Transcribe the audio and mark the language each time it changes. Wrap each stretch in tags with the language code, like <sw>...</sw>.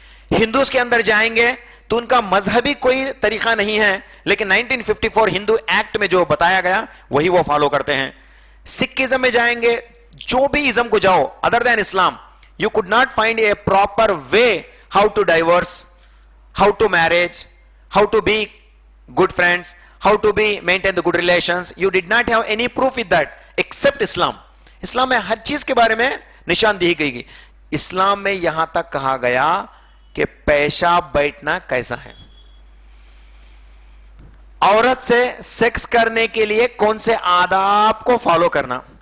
<ur>ہندوز کے اندر جائیں گے تو ان کا مذہبی کوئی طریقہ نہیں ہے, لیکن 1954 ہندو ایکٹ میں جو بتایا گیا وہی وہ فالو کرتے ہیں. سکھزم میں جائیں گے, جو بھی ازم کو جاؤ other then Islam,</ur> <en>You could not find a proper way how to divorce, how to marriage, how to be good friends, how to be maintain the good relations. You did not have any proof with that except Islam.</en> <ur>اسلام میں ہر چیز کے بارے میں نشاندہی کی گئی. اسلام میں یہاں تک کہا گیا کہ پیشاب بیٹھنا کیسا ہے, عورت سے سیکس کرنے کے لیے کون سے آداب کو فالو کرنا.</ur>